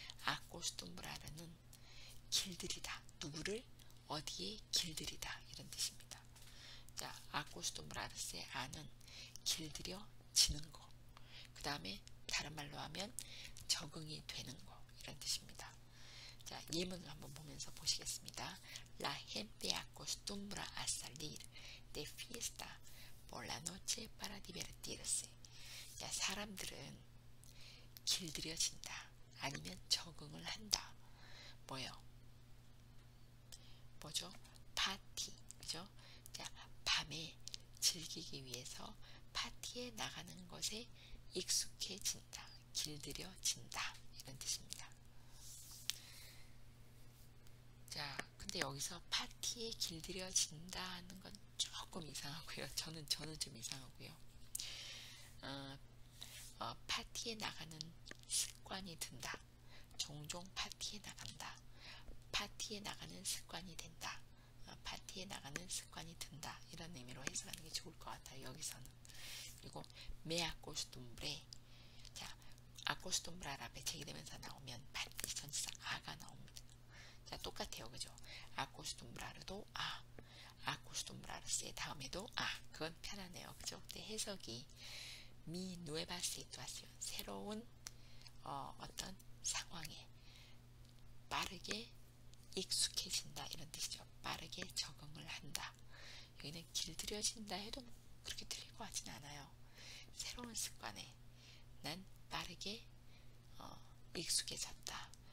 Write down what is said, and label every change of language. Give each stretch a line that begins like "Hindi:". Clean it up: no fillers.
Korean: 아코스툼브라르는 길들이다. 누구를 어디에 길들이다 이런 뜻입니다. 자, 아코스툼브라르세 아는 길들여지는 거. 그 다음에 다른 말로 하면 적응이 되는 거 이런 뜻입니다. 자, 예문을 한번 보면서 보시겠습니다.
Spanish: La gente acostumbra a salir de fiesta por la noche para divertirse.
Korean: 자, 사람들은 길들여진다. 아니면 적응을 한다. 뭐죠? 파티. 그죠? 자, 밤에 즐기기 위해서 파티에 나가는 것에 익숙해진다. 길들여진다. 이런 뜻입니다. 자, 근데 여기서 파티에 길들여진다 하는 건 조금 이상하고요. 저는 좀 이상하고요. 파티에 나가는 습관이 든다. 종종 파티에 나간다. 파티에 나가는 습관이 된다. 파티에 나가는 습관이 든다. 이런 의미로 해석하는 게 좋을 것 같아요. 여기서는. 그리고
Spanish: me acostumbré.
Korean: 자, acostumbrará 앞에 제기되면서 나오면 반드시 전치사 아가 나옵니다. 자, 똑같아요. 그죠? acostumbrar도 아, acostumbrarse 다음에도 아. 그건 편하네요. 그죠? 근데 해석이
Spanish: mi nueva situación.
Korean: 새로운 어떤 상황에 빠르게 익숙해진다 이런 뜻이죠. 빠르게 적응을 한다. 여기는 길들여진다 해도 그렇게 틀릴 것 같지는 않아요. 새로운 습관에 난 빠르게 익숙해졌다.